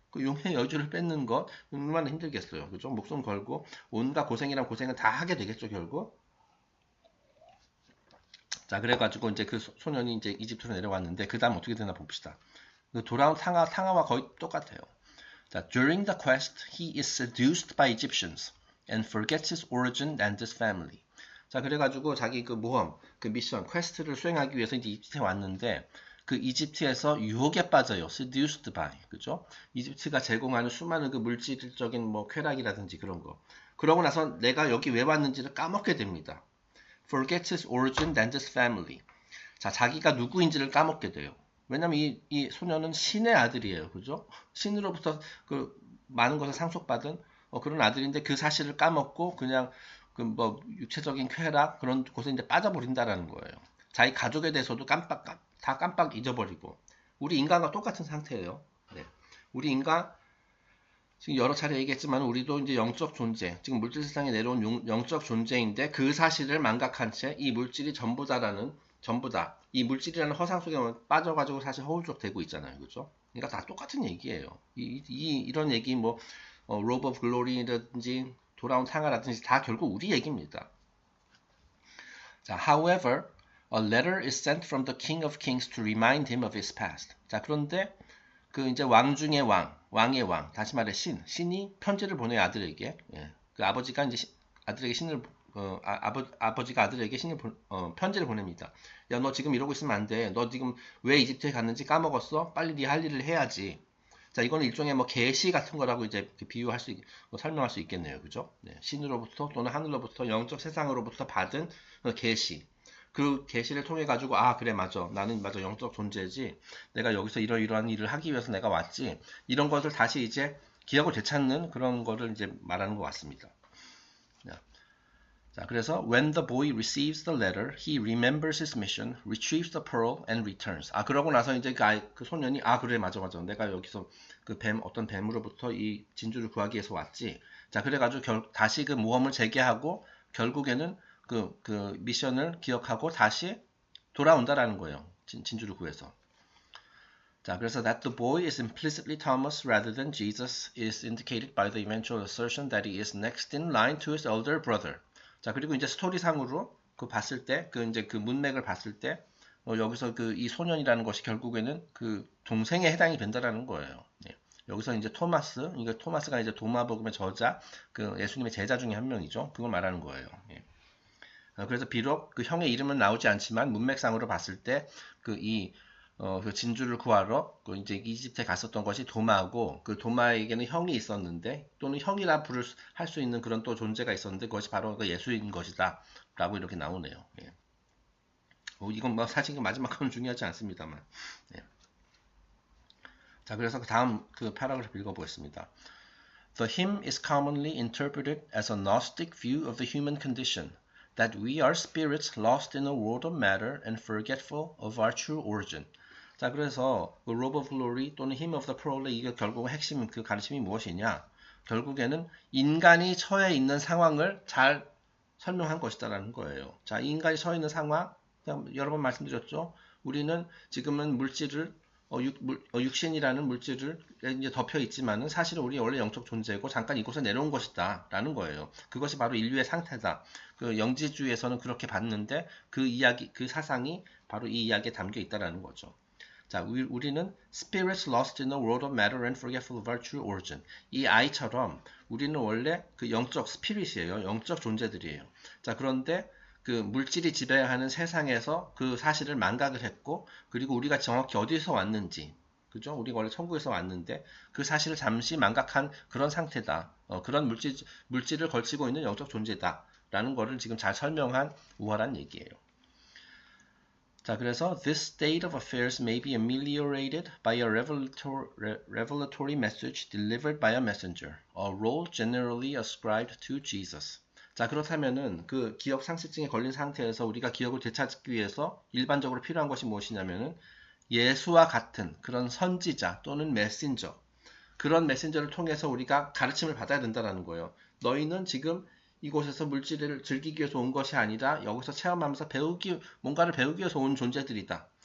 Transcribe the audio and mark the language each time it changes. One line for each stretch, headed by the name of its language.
Korean: 그 용의 여주를 뺏는 것 얼마나 힘들겠어요. 그죠? 목숨 걸고 온갖 고생이란 고생을 다 하게 되겠죠, 결국. 자, 그래가지고 이제 그 소년이 이제 이집트로 내려왔는데 그 다음 어떻게 되나 봅시다. 그 돌아온 탕아와 거의 똑같아요.
English: 자, during the quest, he is seduced by Egyptians and forgets his origin and his family.
Korean: 자, 그래가지고 자기 그 모험, 그 미션, 퀘스트를 수행하기 위해서 이제 이집트에 왔는데 그 이집트에서 유혹에 빠져요.
English: seduced by,
Korean: 그죠? 이집트가 제공하는 수많은 그 물질적인 뭐 쾌락이라든지 그런 거. 그러고 나서 내가 여기 왜 왔는지를 까먹게 됩니다.
English: forgets his origin and his family.
Korean: 자, 자기가 누구인지를 까먹게 돼요. 왜냐면 이 소년은 신의 아들이에요. 그죠? 신으로부터 그 많은 것을 상속받은 그런 아들인데 그 사실을 까먹고 그냥 그 뭐 육체적인 쾌락 그런 곳에 이제 빠져버린다라는 거예요. 자기 가족에 대해서도 다 깜빡 잊어버리고 우리 인간과 똑같은 상태예요. 네. 우리 인간 지금 여러 차례 얘기했지만 우리도 이제 영적 존재, 지금 물질 세상에 내려온 영적 존재인데 그 사실을 망각한 채 이 물질이 전부다라는 전부다. 이 물질이라는 허상 속에 빠져가지고 사실 허울적 되고 있잖아요. 그죠? 그러니까 다 똑같은 얘기예요. 이런 얘기 뭐 로브 오브 글로리라든지 돌아온 탕아라든지 다 결국 우리 얘기입니다.
English: 자, however, a letter is sent from the King of Kings to remind him of his past.
Korean: 자, 그런데 그 이제 왕 중의 왕의 왕, 다시 말해 신이 편지를 보내요 아들에게. 예. 그 아버지가 이제 아들에게 아버지가 아들에게 편지를 보냅니다. 야, 너 지금 이러고 있으면 안 돼. 너 지금 왜 이집트에 갔는지 까먹었어? 빨리 네 할 일을 해야지. 자, 이거는 일종의 뭐 계시 같은 거라고 이제 비유할 설명할 수 있겠네요. 그죠? 네. 신으로부터 또는 하늘로부터 영적 세상으로부터 받은 계시. 그 계시를 통해 가지고 그래 맞아 나는 맞아 영적 존재지 내가 여기서 이러이러한 일을 하기 위해서 내가 왔지 이런 것을 다시 이제 기억을 되찾는 그런 거를 이제 말하는 것 같습니다. 자, 그래서
English: when the boy receives the letter, he remembers his mission, retrieves the pearl and returns.
Korean: 그러고 나서 이제 그 소년이 그래 맞아 내가 여기서 그 어떤 뱀으로부터 이 진주를 구하기 위해서 왔지. 자, 그래가지고 다시 그 모험을 재개하고 결국에는 그 미션을 기억하고 다시 돌아온다라는 거예요. 진주를 구해서. 자, 그래서
English: that the boy is implicitly Thomas rather than Jesus is indicated by the eventual assertion that he is next in line to his elder brother.
Korean: 자, 그리고 이제 스토리상으로 그 봤을 때, 그 이제 그 문맥을 봤을 때, 여기서 그 이 소년이라는 것이 결국에는 그 동생에 해당이 된다라는 거예요. 예. 여기서 이제 토마스, 이게 토마스가 이제 도마복음의 저자, 그 예수님의 제자 중에 한 명이죠. 그걸 말하는 거예요. 예. 그래서 비록 그 형의 이름은 나오지 않지만 문맥상으로 봤을 때 그 진주를 구하러 그 이제 이집트에 갔었던 것이 도마고 그 도마에게는 형이 있었는데 또는 형이라 할 수 있는 그런 또 존재가 있었는데 그것이 바로 그 예수인 것이다라고 이렇게 나오네요. 예. 이건 뭐 사실 마지막 건 중요하지 않습니다만. 예. 자, 그래서 그 다음 그 패러그래프 읽어보겠습니다.
English: The hymn is commonly interpreted as a Gnostic view of the human condition, that we are spirits lost in a world of matter and forgetful of our true origin.
Korean: 자, 그래서 그 Robe of Glory 또는 Hymn of the Pearl의 이게 결국 핵심 그 가르침이 무엇이냐? 결국에는 인간이 처해 있는 상황을 잘 설명한 것이다라는 거예요. 자, 인간이 처해 있는 상황, 여러 번 말씀드렸죠. 우리는 지금은 물질을 육신이라는 물질을 이제 덮여 있지만은 사실은 우리 원래 영적 존재고 잠깐 이곳에 내려온 것이다라는 거예요. 그것이 바로 인류의 상태다. 그 영지주의에서는 그렇게 봤는데 그 이야기, 그 사상이 바로 이 이야기에 담겨 있다라는 거죠. 자, 우리는
English: spirits lost in a world of matter and forgetful of our true origin.
Korean: 이 아이처럼 우리는 원래 그 영적 스피릿이에요. 영적 존재들이에요. 자, 그런데 그 물질이 지배하는 세상에서 그 사실을 망각을 했고, 그리고 우리가 정확히 어디서 왔는지, 그죠? 우리가 원래 천국에서 왔는데 그 사실을 잠시 망각한 그런 상태다. 그런 물질을 걸치고 있는 영적 존재다라는 거를 지금 잘 설명한 우월한 얘기예요. 자, 그래서
English: this state of affairs may be ameliorated by a revelatory message delivered by a messenger, a role generally ascribed to Jesus.
Korean: 자, 그렇다면은 그 기억 상실증에 걸린 상태에서 우리가 기억을 되찾기 위해서 일반적으로 필요한 것이 무엇이냐면은 예수와 같은 그런 선지자 또는 메신저, 그런 메신저를 통해서 우리가 가르침을 받아야 된다는 거예요. 너희는 지금 이곳에서 물질을 즐기기 위해서 온 것이 아니라 여기서 체험하면서 뭔가를 배우기 위해서 온 존재들이다.